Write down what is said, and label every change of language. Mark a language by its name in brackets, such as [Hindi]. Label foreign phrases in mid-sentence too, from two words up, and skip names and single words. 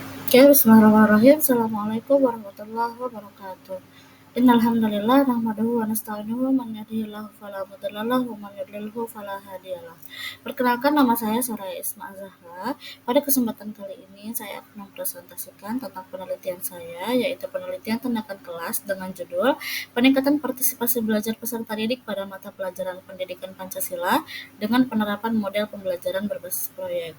[Arabic] يا، بسم الله الرحمن الرحيم. السلام عليكم ورحمة الله وبركاته. إن الحمد لله نحمده ونستعينه من يهده الله فلا مضل له ومن يضلل فلا هادي له. [Indonesian] Perkenalkan, nama saya Soraya Isma Zahra. Pada kesempatan kali ini saya akan mempresentasikan tentang penelitian saya, yaitu penelitian tindakan kelas dengan judul Peningkatan Partisipasi Belajar Peserta Didik pada Mata Pelajaran Pendidikan Pancasila dengan Penerapan Model Pembelajaran Berbasis Proyek.